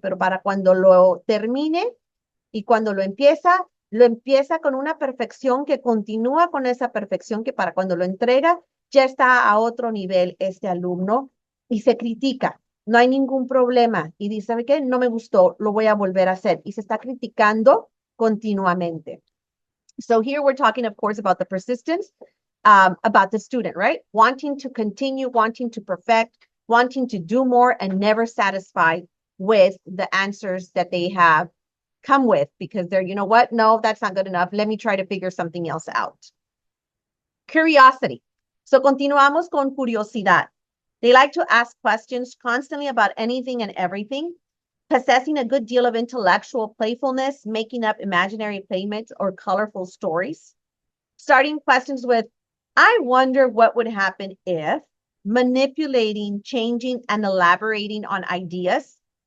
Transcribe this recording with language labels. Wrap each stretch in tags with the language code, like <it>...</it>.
<es>Pero para cuando lo termine y cuando lo empieza con una perfección que continúa con esa perfección que para cuando lo entrega ya está a otro nivel este alumno y se critica. No hay ningún problema y dice, ¿sabe qué? No me gustó, lo voy a volver a hacer. Y se está criticando continuamente.</es> <en>So here we're talking, of course, about the persistence, about the student, right? Wanting to continue, wanting to perfect, wanting to do more and never satisfied with the answers that they have come with because they're, you know what? No, that's not good enough. Let me try to figure something else out. Curiosity.</en> <es>So continuamos con curiosidad.</es> <en>They like to ask questions constantly about anything and everything, possessing a good deal of intellectual playfulness, making up imaginary playmates or colorful stories. Starting questions with, I wonder what would happen if, manipulating, changing, and elaborating on ideas.</en>